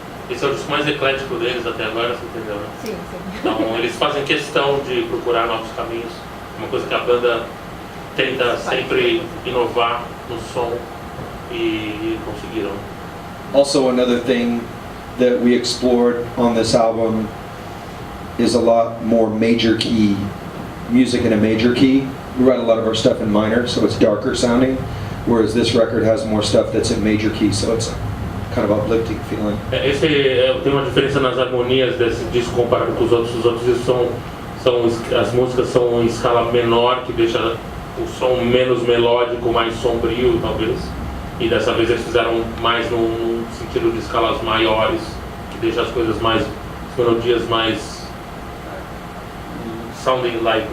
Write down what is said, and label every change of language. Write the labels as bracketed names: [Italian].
[Portuguese] Esse é o disco mais eclético deles até agora, você entendeu, né? Sim. Então eles fazem questão de procurar novos caminhos, uma coisa que a banda tenta sempre inovar no som e conseguiram. [English] Also, another thing that we explored on this album is a lot more major key music in a major key. We write a lot of our stuff in minor, so it's darker sounding, whereas this record has more stuff that's in major key, so it's kind of uplifting feeling. [Portuguese] Tem uma diferença nas harmonias desse disco comparado com os outros. Os outros discos as músicas são em escala menor, que deixa o som menos melódico, mais sombrio, talvez. E dessa vez eles fizeram mais num sentido de escalas maiores, que deixa as melodias mais [English] sounding like